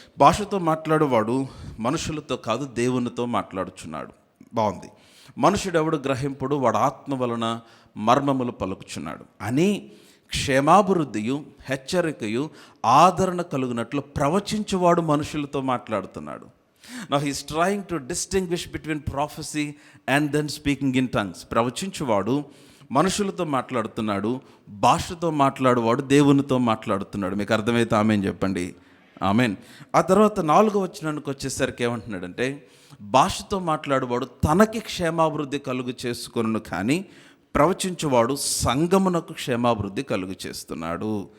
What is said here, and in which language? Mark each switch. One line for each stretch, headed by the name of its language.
Telugu: భాషతో మాట్లాడువాడు మనుషులతో కాదు దేవునితో మాట్లాడుచున్నాడు. బాగుంది. మనుషుడు ఎవడు గ్రహింపుడు, వాడు ఆత్మ వలన మర్మములు పలుకుచున్నాడు అని క్షేమాభివృద్ధియు హెచ్చరికయు ఆదరణ కలుగునట్లు ప్రవచించువాడు మనుషులతో మాట్లాడుతున్నాడు.
English: Now he is trying to distinguish between prophecy and then speaking in tongues. ప్రవచించువాడు
Telugu: మనుషులతో మాట్లాడుతున్నాడు, భాషతో మాట్లాడువాడు దేవునితో మాట్లాడుతున్నాడు. మీకు అర్థమైతే ఆమెన్ చెప్పండి. ఆమెన్. ఆ తర్వాత 4వ వచనానికి వచ్చేసరికి ఏమంటున్నాడంటే, భాషతో మాట్లాడువాడు తనకి క్షేమాభివృద్ధి కలుగు చేసుకొనును, కానీ ప్రవచించువాడు సంగమునకు క్షేమాభివృద్ధి కలుగు చేస్తున్నాడు.